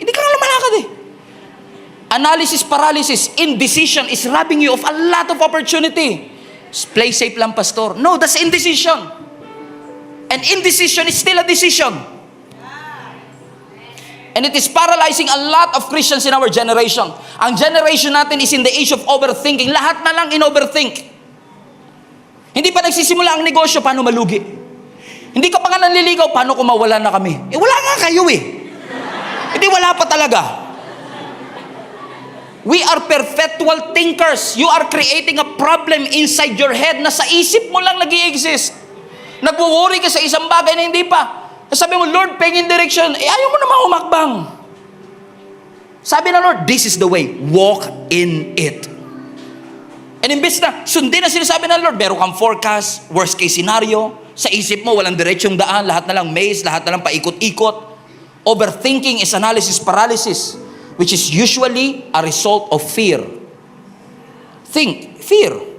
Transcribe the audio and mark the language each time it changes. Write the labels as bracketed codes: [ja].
[tl] Hindi ka na lumalakad [en] Analysis paralysis, indecision is robbing you of a lot of opportunity. Play safe lang, Pastor. No, that's indecision. And indecision is still a decision. And it is paralyzing a lot of Christians in our generation. [tl] Ang generation natin [en] is in the age of overthinking. [tl] Lahat na lang in-overthink. Hindi pa nagsisimula ang negosyo, paano malugi? Hindi ka pa nga nanliligaw, paano kung mawala na kami? Wala nga kayo Hindi wala pa talaga. [en] We are perpetual thinkers. You are creating a problem inside your head [tl] na sa isip mo lang nag-i-exist. Nagwo-worry ka sa isang bagay na hindi pa. Sabi mo, Lord, pengin direction. Ayaw mo naman umakbang. Sabi ng [en] Lord, this is the way. Walk in it. [tl] And imbes na, sundin na sinasabi ng Lord, meron kang forecast, worst case scenario, sa isip mo, walang diretsyong daan, lahat na lang maze, lahat na lang paikot-ikot. [en] Overthinking is analysis paralysis, which is usually a result of fear. Think, fear.